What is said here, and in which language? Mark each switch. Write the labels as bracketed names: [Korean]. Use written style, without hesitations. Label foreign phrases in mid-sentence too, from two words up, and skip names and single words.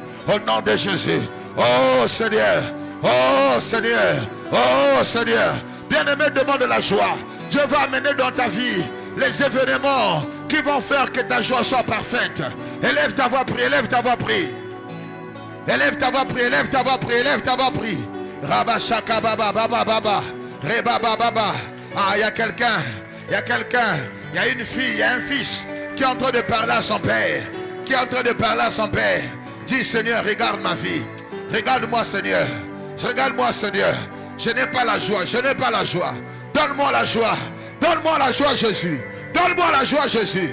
[French] Au nom de Jésus. Oh Seigneur. Oh Seigneur. Oh Seigneur. Bien-aimé, demande la joie. Dieu va amener dans ta vie les événements qui vont faire que ta joie soit parfaite. Élève ta voix, prie, élève ta voix, prie. Élève ta voix, prie, élève ta voix, prie, élève ta voix, prie. Rabashaka baba baba baba. Reba baba. Ah, il y a quelqu'un, il y a quelqu'un, il y a une fille, il y a un fils qui est en train de parler à son père. Qui est en train de parler à son père. Dis Seigneur, regarde ma vie. Regarde-moi Seigneur. Regarde-moi Seigneur. Je n'ai pas la joie, je n'ai pas la joie. Donne-moi la joie. Donne-moi la joie Jésus. Donne-moi la joie Jésus.